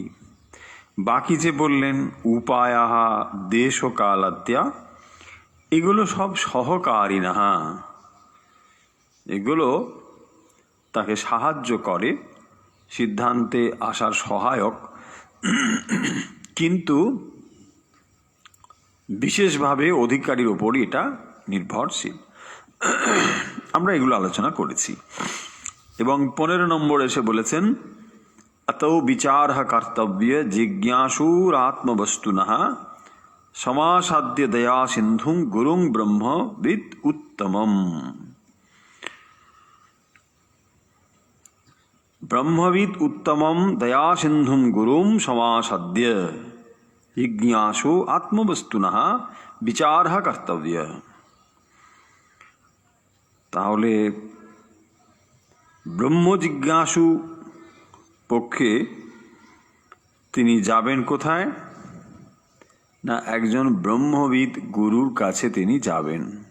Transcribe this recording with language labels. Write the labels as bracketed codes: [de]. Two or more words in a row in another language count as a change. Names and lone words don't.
[bn] বাকি যে বললেন [sa] উপায়াহা দেশ ও কালাদ্যা, [bn] এগুলো সব সহকারী না, এগুলো তাকে সাহায্য করে, সিদ্ধান্তে আসার সহায়ক, কিন্তু বিশেষভাবে অধিকারীর ওপরই এটা নির্ভরশীল। আমরা এগুলো আলোচনা করেছি। এবং 15 নম্বর এসে বলেছেন [sa] अतो विचार कर्तव्य जिज्ञासुरात्मवस्तुनः समासाद्य दया सिंधुं गुरुं ब्रह्मविद उत्तमम्। ब्रह्मविद उत्तमं दया सिंधुं गुरुं समासाद्य जिज्ञासु आत्मवस्तुनः विचार कर्तव्य। [bn] তাহলে ব্রহ্ম জিজ্ঞাসু পক্ষে তিনি যাবেন কোথায় না, একজন ব্রহ্মবিদ গুরুর কাছে তিনি যাবেন।